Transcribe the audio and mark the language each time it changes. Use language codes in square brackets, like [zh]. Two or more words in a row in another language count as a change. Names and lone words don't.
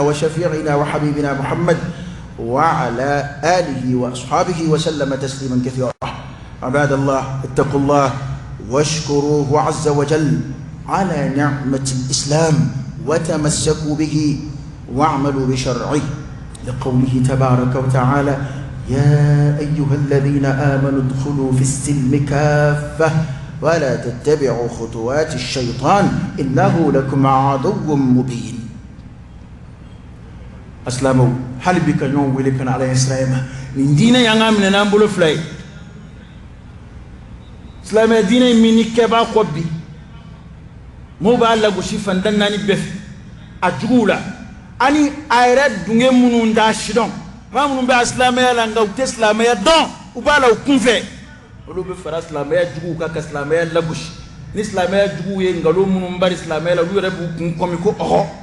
[ar] وشفيعنا وحبيبنا محمد وعلى آله وأصحابه وسلم تسليما كثيرا عباد الله اتقوا الله واشكروه عز وجل على نعمة الإسلام وتمسكوا به واعملوا بشرعه لقوله تبارك وتعالى يا أيها الذين آمنوا ادخلوا في السلم كافة ولا تتبعوا خطوات الشيطان إنه لكم عدو مبين [bm] أسلامو hali bi ka ɲɔgɔn wele ka na ala ye silamɛya nin diinɛ y'an ka minɛ n'an bolo fila ye silamɛya diinɛ min ni kɛbaa kɔ bi mɔgɔw b'a lagosi fantan naani bɛɛ fɛ a juguw la ani a yɛrɛ dunge minnu t'a sidɔn maa minnu bɛ a silamɛya la nka u tɛ silamɛya dɔn u b'a la u kun fɛ olu bɛ fara silamɛya juguw kan ka silamɛya lagosi ni silamɛya juguw ye nkalon minnu bari silamɛya la olu yɛrɛ b'u kun kɔmi ko ɔhɔ